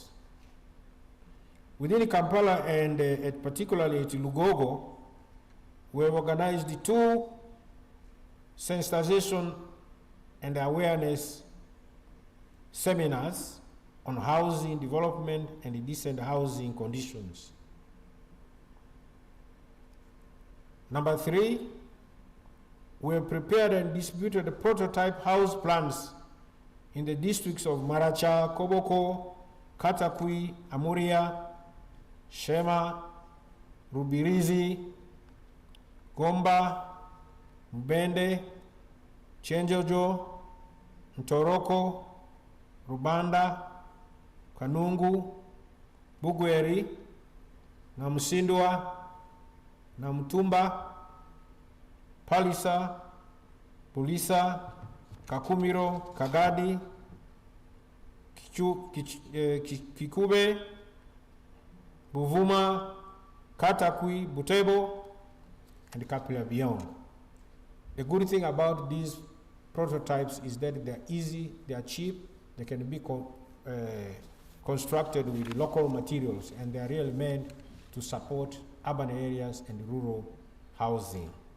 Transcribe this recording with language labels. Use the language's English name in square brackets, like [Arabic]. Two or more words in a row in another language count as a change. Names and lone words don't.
[English] Within Kampala and particularly at Lugogo, we have organized 2 sensitization and awareness seminars on housing development and decent housing conditions. Number 3, we have prepared and distributed the prototype house plans in the districts of Maracha, Koboko, Katakwi, Amuria, Shema, Rubirizi, Gomba, Mbende, Chenjojo, Ntoroko, Rubanda, Kanungu, Bugweri, Namusindwa, Namutumba, Palisa, Pulisa, Kakumiro, Kagadi, Kikube, Buvuma, Katakwi, Butebo, and Kapila beyond. The good thing about these prototypes is that they're easy, they are cheap, they can be constructed with local materials, and they are really meant to support urban areas and rural housing.